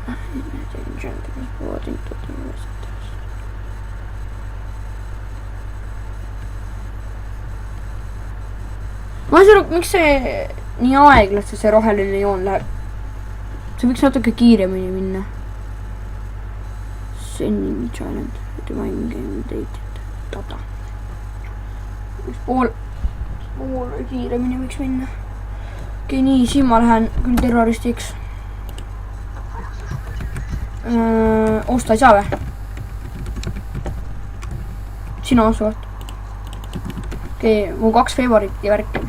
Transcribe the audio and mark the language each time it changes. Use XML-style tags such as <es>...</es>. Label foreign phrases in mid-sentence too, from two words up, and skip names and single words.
<et>Ma ei saa aru, miks see nii aeglaselt see roheline joon läheb. See võiks natuke kiiremini minna.</et> <en>Sending challenge. Divine game dated. Data.</en> <et>Pool kiiremini võiks minna. Okei, nii, siin ma lähen küll terroristiks. Osta ei saa või? Sina osuvad. Okei, mu 2 favoriti värki.</et>